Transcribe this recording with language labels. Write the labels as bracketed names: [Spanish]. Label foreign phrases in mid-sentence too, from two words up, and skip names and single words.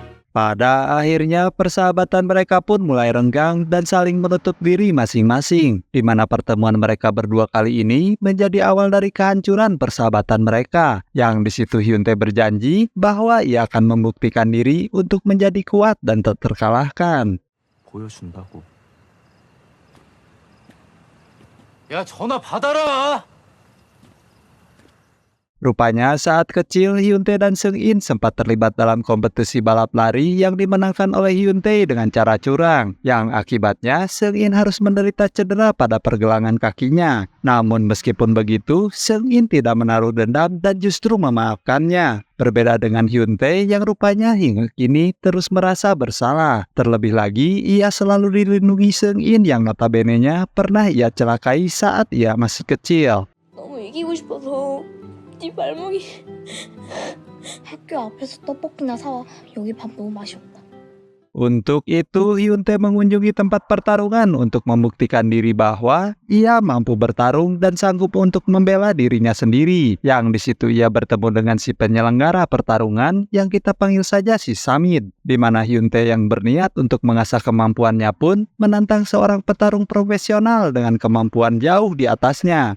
[Indonesian] Pada akhirnya persahabatan mereka pun mulai renggang dan saling menutup diri masing-masing, di mana pertemuan mereka berdua kali ini menjadi awal dari kehancuran persahabatan mereka, yang di situ Hyuntae berjanji bahwa ia akan membuktikan diri untuk menjadi kuat dan tak terkalahkan. [Korean] 보여준다고. 야, 전화 받아라. [Indonesian] Rupanya saat kecil Hyuntae dan Seung-in sempat terlibat dalam kompetisi balap lari yang dimenangkan oleh Hyuntae dengan cara curang, yang akibatnya Seung-in harus menderita cedera pada pergelangan kakinya. Namun meskipun begitu, Seung-in tidak menaruh dendam dan justru memaafkannya. Berbeda dengan Hyuntae yang rupanya hingga kini terus merasa bersalah. Terlebih lagi, ia selalu dilindungi Seung-in yang notabene-nya pernah ia celakai saat ia masih kecil. [Korean] 너무 이기고 싶어서 네 발목이 학교 앞에서 떡볶이나 사와. 여기 밥 너무 맛이 없다. [Indonesian] Untuk itu, Hyuntae mengunjungi tempat pertarungan untuk membuktikan diri bahwa ia mampu bertarung dan sanggup untuk membela dirinya sendiri. Yang di situ ia bertemu dengan si penyelenggara pertarungan yang kita panggil saja si Samid, di mana Hyuntae yang berniat untuk mengasah kemampuannya pun menantang seorang petarung profesional dengan kemampuan jauh di atasnya.